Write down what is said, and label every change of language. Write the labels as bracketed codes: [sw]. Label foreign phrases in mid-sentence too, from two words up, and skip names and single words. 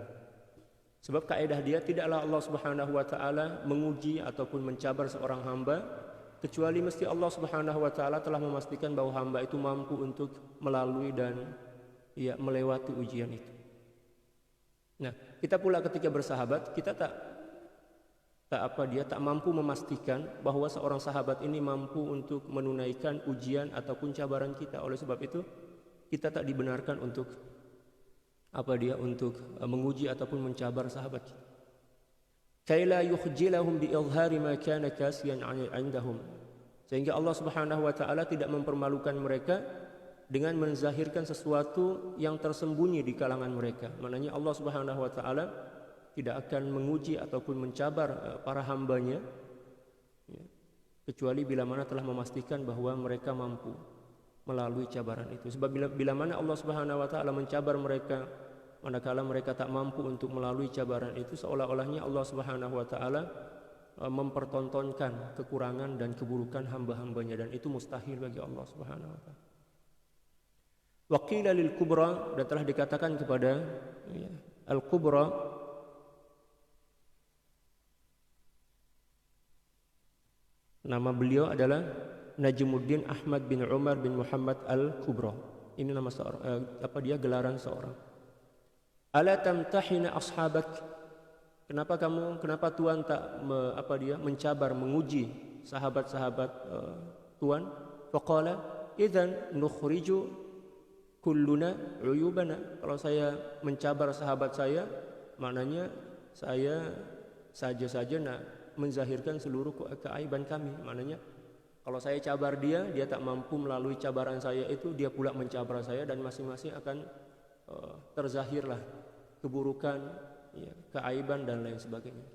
[ms] Sebab kaidah dia, tidaklah Allah [ar] سبحانه وتعالى [ms] menguji ataupun mencabar seorang hamba kecuali mesti Allah Subhanahu wa taala telah memastikan bahwa hamba itu mampu untuk melalui dan melewati ujian itu. Nah, kita pula ketika bersahabat, kita tak mampu memastikan bahwa seorang sahabat ini mampu untuk menunaikan ujian ataupun cabaran kita. Oleh sebab itu, kita tak dibenarkan untuk menguji ataupun mencabar sahabat kita. [ar] كيلا يخجلهم بإظهار ما كان كاسيا عندهم. [ms] Sehingga Allah [ar] سبحانه وتعالى [ms] tidak mempermalukan mereka dengan menzahirkan sesuatu yang tersembunyi di kalangan mereka. Maknanya Allah [ar] سبحانه وتعالى [ms] tidak akan menguji ataupun mencabar para hambanya kecuali bila mana telah memastikan bahwa mereka mampu melalui cabaran itu. Sebab bila mana Allah [ar] سبحانه وتعالى [ms] mencabar mereka manakala mereka tak mampu untuk melalui cabaran itu, seolah-olahnya Allah [ar] سبحانه وتعالى [ms] mempertontonkan kekurangan dan keburukan hamba-hambanya, dan itu mustahil bagi Allah Subhanahu wa taala. [ar] وقيل للكبرى, [ms] dan telah dikatakan kepada al kubra, nama beliau adalah Najmuddin Ahmad bin Umar bin Muhammad Al-Kubra. Ini nama seorang, gelaran seorang. [ar] ألا تمتحن أصحابك? [ms] Kenapa Tuhan tak mencabar, menguji sahabat-sahabat Tuhan? [ar] فقال إذن نخرج كلنا عيوبنا. [ms] Kalau saya mencabar sahabat saya, maknanya saya saja nak menzahirkan seluruh keaiban kami. Maknanya kalau saya cabar dia tak mampu melalui cabaran saya itu, dia pula mencabar saya, dan masing-masing akan terzahirlah keburukan, keaiban dan lain sebagainya.